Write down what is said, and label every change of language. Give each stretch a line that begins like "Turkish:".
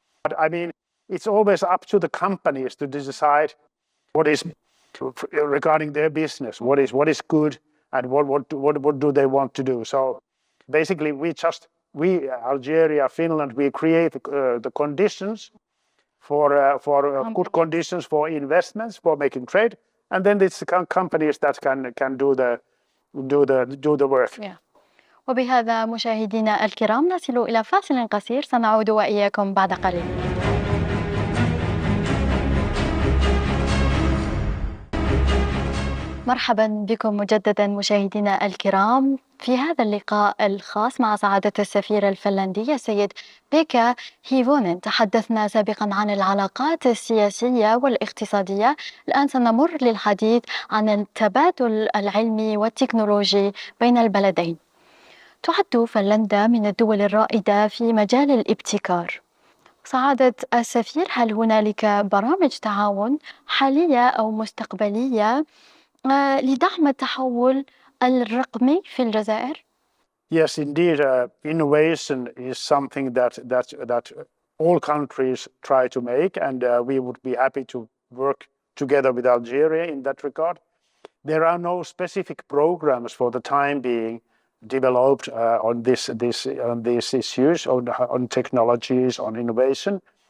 English: But I mean, it's always up to the companies to decide what is regarding their business, what is good, and what do they want to do. So basically, we Algeria, Finland, we create the conditions for good conditions for investments, for making trade, and then it's the companies that can do the work. Yeah.
Arabic: وبهذا مشاهدينا الكرام نصل إلى فاصل قصير، سنعود وإياكم بعد قليل. مرحبا بكم مجددا مشاهدينا الكرام في هذا اللقاء الخاص مع سعادة السفير الفنلندي السيد بيكا هيفونان. تحدثنا سابقا عن العلاقات السياسية والاقتصادية، الآن سنمر للحديث عن التبادل العلمي والتكنولوجي بين البلدين. تعد فنلندا من الدول الرائدة في مجال الابتكار. سعادة السفير، هل هنالك برامج تعاون حالية أو مستقبلية لدعم التحول الرقمي في الجزائر؟
English: Yes, indeed, innovation is something that all countries try to make, and we would be happy to work together with Algeria in that regard. There are no specific programs for the time being developed on these issues, on technologies, on innovation.